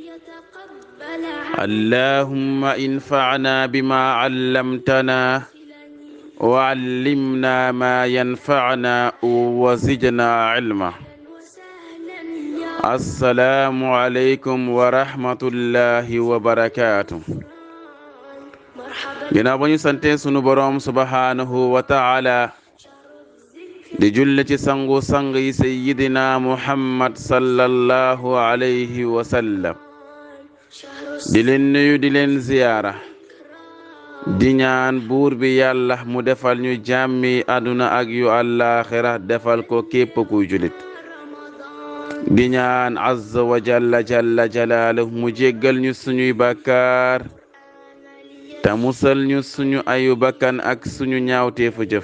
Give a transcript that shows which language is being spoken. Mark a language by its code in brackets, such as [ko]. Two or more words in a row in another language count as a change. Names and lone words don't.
[ar] اللهم انفعنا بما علمتنا وعلمنا ما ينفعنا وزدنا علما. السلام عليكم ورحمة الله وبركاته. [wo] ginnaaw ba ñu sante sunu boroom [ar] سبحانه وتعالى [wo] di julli ci sangu sang yi sayyidina Muhammad [ar] صلى الله عليه وسلم [wo] di leen nuyu di leen ziyaara di ñaan buur bi yàlla mu defal ñu jàmmi àdduna ak yu àllaaxira defal ko képp kuy julit di ñaan [ar] عز وجل جلاله [wo] mu jéggal ñu suñuy bàkkaar te musal ñu suñu ayu bakkan ak suñu ñaawteefu jëf.